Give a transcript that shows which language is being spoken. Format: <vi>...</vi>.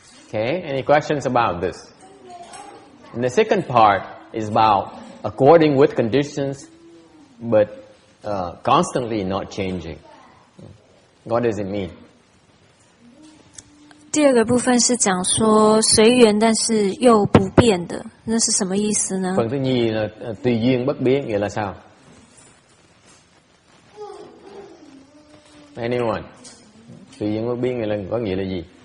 <en>Okay, any questions about this? And the second part is about according with conditions, but constantly not changing. What does it mean?</en> <zh>第二个部分是讲说随缘，但是又不变的，那是什么意思呢？</zh> <vi>Phần thứ nhì là tùy duyên bất biến, nghĩa là sao?</vi> <en>Anyone?</en> <vi>Tùy duyên bất biến có nghĩa là gì?</vi>